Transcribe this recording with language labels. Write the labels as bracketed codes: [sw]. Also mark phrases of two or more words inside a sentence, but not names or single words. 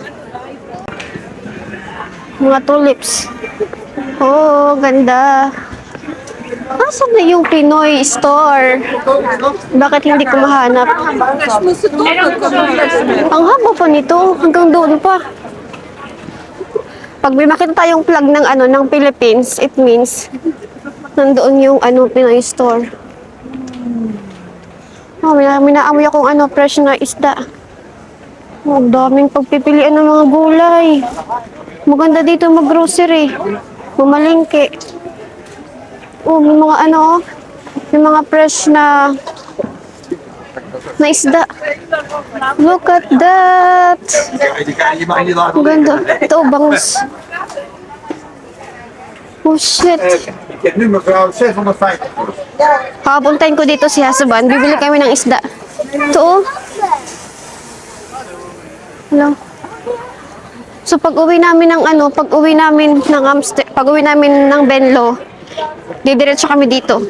[tl] Mga tulips. Oh, ganda. Asan na yung Pinoy store? Bakit hindi ko mahanap? Ang haba pa nito. Hanggang doon pa. Pag may makita tayong flag ng ano ng Philippines, [en] it means [tl] nandoon yung ano Pinoy store. Oh, may naamoy akong ano fresh na isda. Oh, ang daming pagpipilian ng mga gulay. Maganda dito mag-grocery. Mamalingke. Oh, may mga ano, may mga fresh na isda. [en] Look at that! [tl] Ang ganda. Ito, bangus. [en] Oh, shit. [nl] Nu mevrouw, 650. [tl] Papuntahin ko dito si Hasaban. Bibili kami ng isda. Ito, oh. Hello. So, pag-uwi namin ng ano, pag-uwi namin ng pag-uwi namin ng Benlo, didiretso kami dito.